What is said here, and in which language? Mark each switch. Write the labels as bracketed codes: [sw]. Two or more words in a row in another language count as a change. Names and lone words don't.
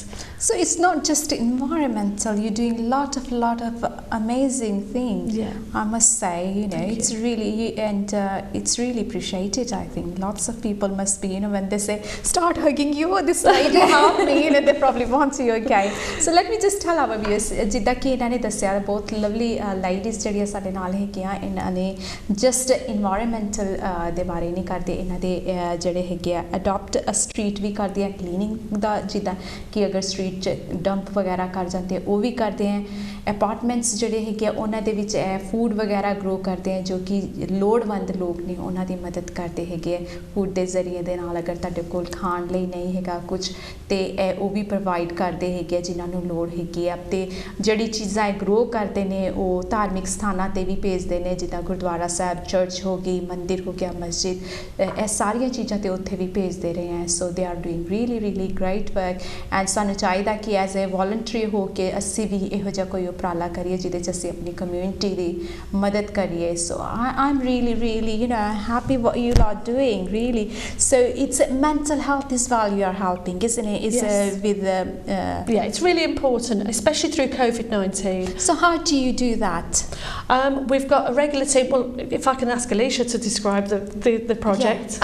[en] So it's not just environmental, you're doing a lot of amazing things. Yeah. I must say, you know, it's really appreciated. I think lots of people must be, you know, when they say start hugging you, or this lady help me, you know, they probably want you again. So let me just tell our viewers, [pa] ਜਿੱਦਾਂ ਕਿ ਇਹਨਾਂ ਨੇ ਦੱਸਿਆ, ਬਹੁਤ [en] lovely ladies [pa] ਜਿਹੜੀਆਂ ਸਾਡੇ ਨਾਲ ਹੈਗੀਆਂ, ਇਹਨਾਂ ਨੇ [en] just environmental [pa] ਦੇ ਬਾਰੇ ਨਹੀਂ ਕਰਦੇ, ਇਹਨਾਂ ਦੇ ਜਿਹੜੇ ਹੈਗੇ ਆ [en] adopt a street [pa] ਵੀ ਕਰਦੇ ਆ, cleaning ਦਾ, ਜਿੱਦਾਂ ਕਿ ਅਗਰ [en] street dump [pa] ਵਗੈਰਾ ਕਰ ਜਾਂਦੇ ਆ ਉਹ ਵੀ ਕਰਦੇ ਆ, ਅਪਾਰਟਮੈਂਟਸ ਜਿਹੜੇ ਹੈਗੇ ਆ ਉਹਨਾਂ ਦੇ ਵਿੱਚ ਫੂਡ ਵਗੈਰਾ ਗਰੋ ਕਰਦੇ ਆ, ਜੋ ਕਿ ਲੋੜਵੰਦ ਲੋਕ ਨੇ ਉਹਨਾਂ ਦੀ ਮਦਦ ਕਰਦੇ ਹੈਗੇ ਆ ਫੂਡ ਦੇ ਜ਼ਰੀਏ ਦੇ ਨਾਲ। ਅਗਰ ਤੁਹਾਡੇ ਕੋਲ ਖਾਣ ਲਈ ਨਹੀਂ ਹੈਗਾ ਕੁਝ ਤੇ ਉਹ ਵੀ ਪ੍ਰੋਵਾਈਡ ਕਰਦੇ ਹੈਗੇ ਆ ਜਿਨ੍ਹਾਂ ਨੂੰ ਲੋੜ ਹੈਗੀ ਆ, ਤੇ ਜਿਹੜੀ ਚੀਜ਼ਾਂ ਗਰੋ ਕਰਦੇ ਨੇ ਉਹ ਧਾਰਮਿਕ ਸਥਾਨਾਂ ਤੇ ਵੀ ਭੇਜਦੇ ਨੇ, ਜਿੱਦਾਂ ਗੁਰਦੁਆਰਾ ਸਾਹਿਬ, ਚਰਚ ਹੋ ਗਈ, ਮੰਦਿਰ ਹੋ ਗਿਆ, ਮਸਜਿਦ, ਇਹ ਸਾਰੀਆਂ ਚੀਜ਼ਾਂ ਤੇ ਉੱਥੇ ਵੀ ਭੇਜਦੇ ਰਹੇ ਆ। [en] So they are doing really great work, and [pa] ਸਾਨੂੰ ਚਾਹੀਦਾ ਕਿ [en] as a voluntary [pa] ਹੋ ਕੇ ਅਸੀਂ ਵੀ ਇਹੋ ਜਿਹਾ ਕੋਈ ਉਪਰਾਲਾ ਕਰੀਏ ਜਿਹਦੇ 'ਚ ਅਸੀਂ ਆਪਣੀ ਕਮਿਊਨਿਟੀ ਦੀ ਮਦਦ ਕਰੀਏ। [en] ਸੋ I'm really, you know, happy what you are doing, really. So it's mental health as well you are helping, isn't it? It's with yeah, it's really important, especially through COVID-19. So how do you do that? We've got a regular team. Well, if I can ask Alicia to describe the project.